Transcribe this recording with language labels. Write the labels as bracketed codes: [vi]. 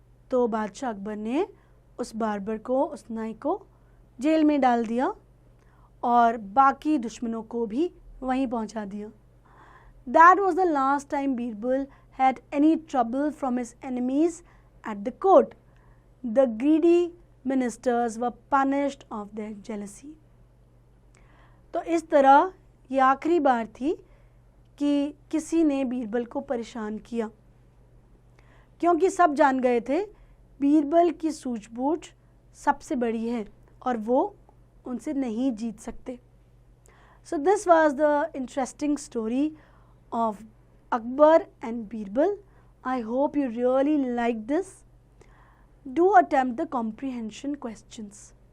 [hi] तो बादशाह अकबर ने उस बार्बर को, उस नाई को जेल में डाल दिया और बाकी दुश्मनों को भी वहीं पहुंचा दिया। [en] That was the last time Birbal had any trouble from his enemies at the court. The greedy ministers were punished of their jealousy. [hi] तो इस तरह ये आखिरी बार थी कि किसी ने बीरबल को परेशान किया, क्योंकि सब जान गए थे बीरबल की सूझबूझ सबसे बड़ी है और वो उनसे नहीं जीत सकते। [en] So this was the interesting story of Akbar and Birbal. I hope you really like this. Do attempt the comprehension questions.